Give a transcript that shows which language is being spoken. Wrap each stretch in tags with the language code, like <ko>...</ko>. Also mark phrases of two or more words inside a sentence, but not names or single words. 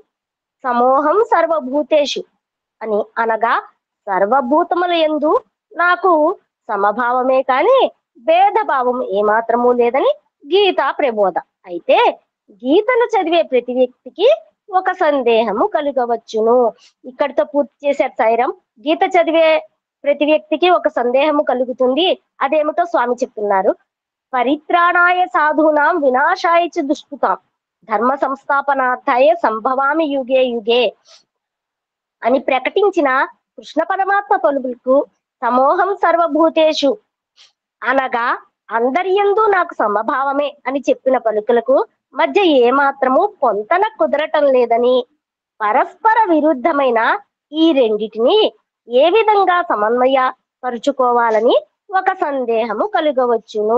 <sa>సమోహం సర్వభూతేషు</sa> <te>అని అనగా సర్వభూతముల యందు నాకు సమభావమే కాని భేదభావం ఏమాత్రము లేదని గీతా ప్రబోధ. అయితే గీతను చదివే ప్రతి వ్యక్తికి ఒక సందేహము కలుగవచ్చును. ఇక్కడితో పూర్తి చేశారు సాయిరాం. గీత చదివే ప్రతి వ్యక్తికి ఒక సందేహము కలుగుతుంది. అదేమిటో స్వామి చెప్తున్నారు.</te> <sa>పరిత్రాణాయ సాధూనాం వినాశాయ చ దుష్కృతాం ధర్మ సంస్థాపనార్థాయ సంభవామి యుగే యుగే</sa> <te>అని ప్రకటించిన కృష్ణ పరమాత్మ పలుకులకు</te> <sa>సమోహం సర్వభూతేషు</sa> <te>అనగా అందరియందు నాకు సమభావమే అని చెప్పిన పలుకులకు మధ్య ఏమాత్రము పొంతన కుదరటం లేదని, పరస్పర విరుద్ధమైన ఈ రెండిటిని ఏ విధంగా సమన్వయ పరుచుకోవాలని ఒక సందేహము కలుగవచ్చును.</te>